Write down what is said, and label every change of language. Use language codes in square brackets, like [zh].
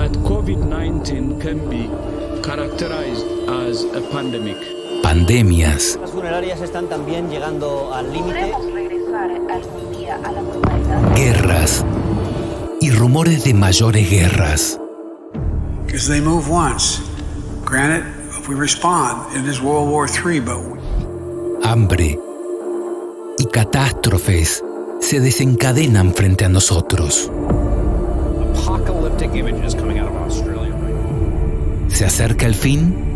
[en] COVID-19 can be characterized as a pandemic. [es] Pandemias. Las funerarias están también llegando al límite. Podemos regresar algún día a la normalidad. Guerras. Y rumores de mayores guerras. [en] Because they move once. Granted, if we respond, it is World War III, but [es] Hambre y catástrofes se desencadenan frente a nosotros. [en] Apocalyptic images coming out of Australia. [es] ¿Se acerca el fin?